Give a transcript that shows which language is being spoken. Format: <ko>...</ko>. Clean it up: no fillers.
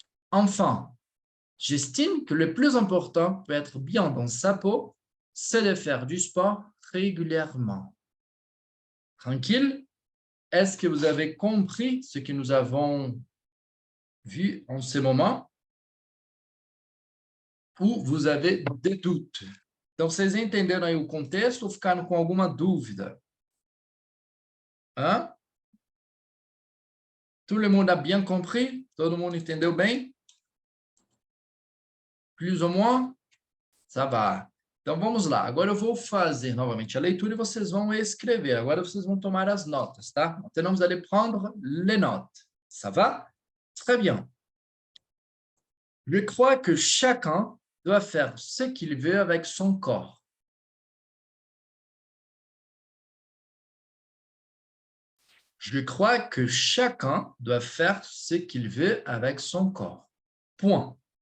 <fr>Enfin, j'estime que le plus important pour être bien dans sa peau, c'est de faire du sport régulièrement. Tranquille? Est-ce que vous avez compris ce que nous avons vu en ce moment? Ou vous avez des doutes?</fr> <pt>Então, vocês entenderam aí o contexto ou ficaram com alguma dúvida? Hã?</pt> <fr>Tout le monde a bien compris?</fr> <pt>Todo mundo entendeu bem?</pt> <fr>Plus ou moins? Ça va.</fr> <pt>Então, vamos lá. Agora eu vou fazer novamente a leitura e vocês vão escrever. Agora vocês vão tomar as notas, tá?</pt> <fr>Maintenant, vous allez prendre les notes. Ça va? Très bien. Je crois que chacun doit faire ce qu'il veut avec son corps. Je crois que chacun doit faire ce qu'il veut avec son corps. Point.</fr>